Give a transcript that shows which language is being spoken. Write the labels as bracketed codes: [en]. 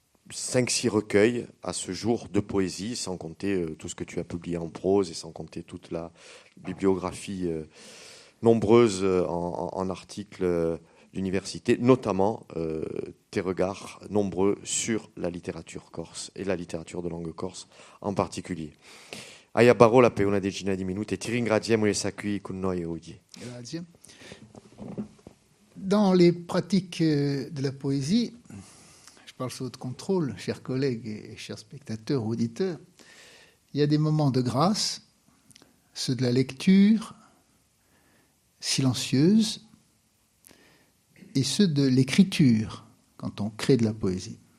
[fr] 5-6 recueils à ce jour de poésie, sans compter tout ce que tu as publié en prose et sans compter toute la bibliographie nombreuse en articles d'université, notamment tes regards nombreux sur la littérature corse et la littérature de langue corse en particulier. [it] Hai parola per una decina di minuti e ti ringraziamo di essere qui con noi oggi. Grazie. [fr] Dans les pratiques de la poésie, je parle sous votre contrôle, chers collègues et chers spectateurs, auditeurs, il y a des moments de grâce, ceux de la lecture silencieuse et ceux de l'écriture, quand on crée de la poésie.